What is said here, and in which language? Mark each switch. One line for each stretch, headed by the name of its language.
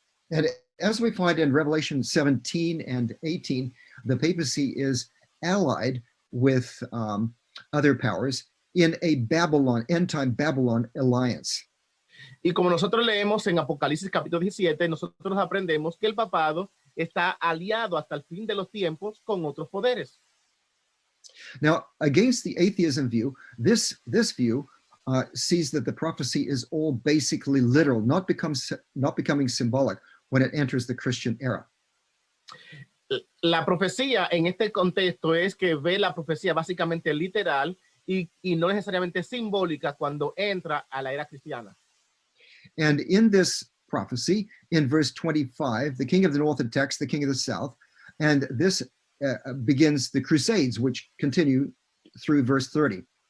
English: And as we find in Revelation 17 and 18, the papacy is allied with other powers in a end-time Babylon alliance.
Spanish: Y como nosotros leemos en Apocalipsis capítulo 17, nosotros aprendemos que el papado está aliado hasta el fin de los tiempos con otros poderes.
English: Now, against the atheism view, this view sees that the prophecy is all basically literal, not becoming symbolic when it enters the Christian era.
Spanish: La profecía en este contexto es que ve la profecía básicamente literal y no necesariamente simbólica cuando entra a la era cristiana.
English: And in this prophecy in verse 25, the king of the north attacks the king of the south, and this begins the Crusades, which continue through verse 30.